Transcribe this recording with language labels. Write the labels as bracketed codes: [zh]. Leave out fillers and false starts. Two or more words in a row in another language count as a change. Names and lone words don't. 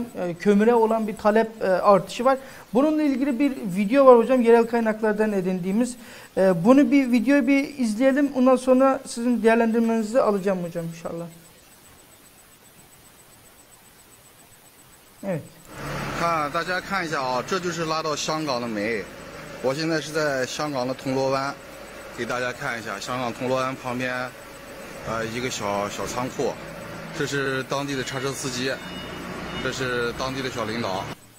[tr] Kömüre olan bir talep artışı var. Bununla ilgili bir video var hocam. Yerel kaynaklardan edindiğimiz. Bunu videoyu bir izleyelim. Ondan sonra sizin değerlendirmenizi alacağım hocam inşallah. Evet. [zh] 大家看一下啊，这就是拉到香港的煤。我现在是在香港的铜锣湾，给大家看一下香港铜锣湾旁边，一个小仓库。这是当地的叉车司机，这是当地的小领导。